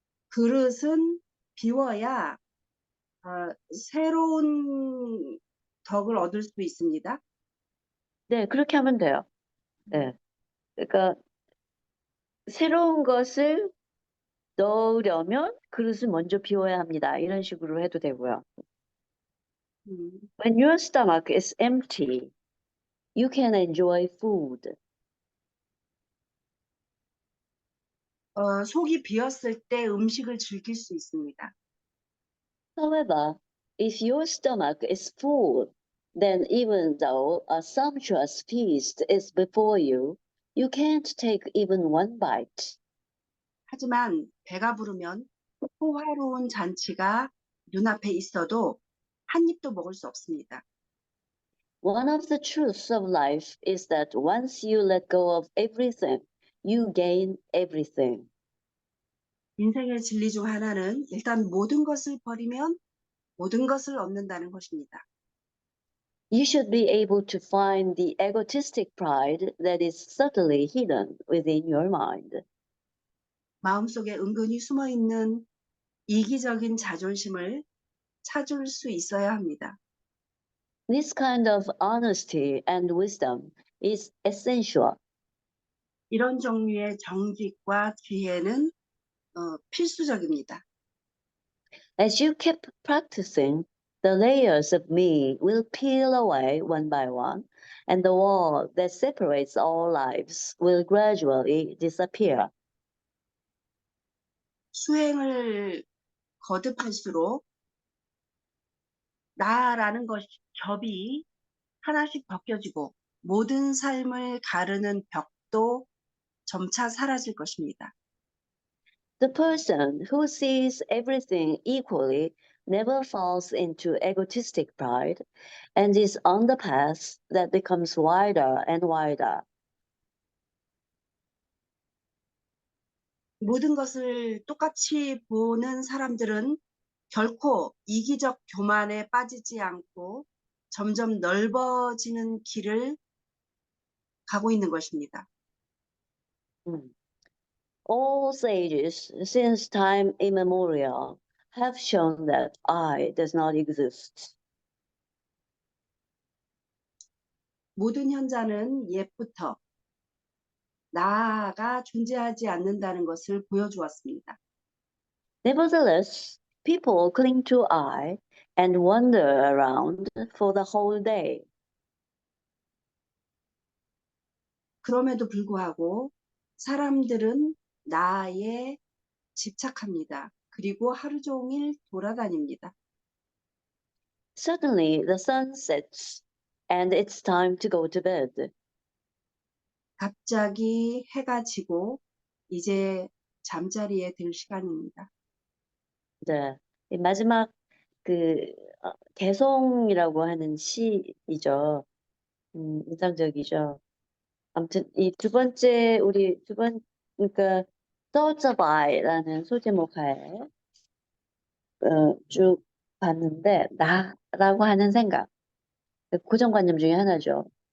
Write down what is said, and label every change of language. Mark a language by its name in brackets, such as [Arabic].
[Korean] 그릇은 비워야 새로운 덕을 얻을 수 있습니다. 네, 그렇게 하면 돼요. 네. 그러니까 새로운 것을 넣으려면 그릇을 먼저 비워야 합니다. 이런 식으로 해도 되고요. [English] When your stomach is empty, you can enjoy food. [Korean] 속이 비었을 때 음식을 즐길 수 있습니다. [English] However, if your stomach is full, then even though a sumptuous feast is before you, you can't take even one bite. [Korean] 하지만 배가 부르면 호화로운 잔치가 눈앞에 있어도 한 입도 먹을 수 없습니다. [English] One of the truths of life is that once you let go of everything, you gain everything. [Korean] 인생의 진리 중 하나는 일단 모든 것을 버리면 모든 것을 얻는다는 것입니다. [English] You should be able to find the egotistic pride that is subtly hidden within your mind. [Korean] 마음속에 은근히 숨어 있는 이기적인 자존심을 찾을 수 있어야 합니다. [English] This kind of honesty and wisdom is essential. [Korean] 이런 종류의 정직과 지혜는 필수적입니다. [English] As you keep practicing, the layers of me will peel away one by one, and the wall that separates all lives will gradually disappear. [Korean] 수행을 거듭할수록 나라는 겹이 하나씩 벗겨지고 모든 삶을 가르는 벽도 점차 사라질 것입니다. [English] The person who sees everything equally never falls into egotistic pride and is on the path that becomes wider and wider. [Korean] 모든 것을 똑같이 보는 사람들은 결코 이기적 교만에 빠지지 않고 점점 넓어지는 길을 가고 있는 것입니다. [English] All sages, since time immemorial, have shown that I does not exist. [Korean] 모든 현자는 옛부터 나가 존재하지 않는다는 것을 보여주었습니다. [English] Nevertheless, people cling to I and wander around for the whole day. [Korean] 그럼에도 불구하고 사람들은 나에 집착합니다. 그리고 하루 종일 돌아다닙니다. [English] Suddenly the sun sets and it's time to go to bed. [Korean] 갑자기 해가 지고 이제 잠자리에 들 시간입니다. 네, 이 마지막 그 개송이라고 하는 시이죠. 인상적이죠. 아무튼 이 두 번째 우리 그러니까 Thoughts of I라는 소제목 하에 쭉 봤는데 나라고 하는 생각 고정관념 중에 하나죠.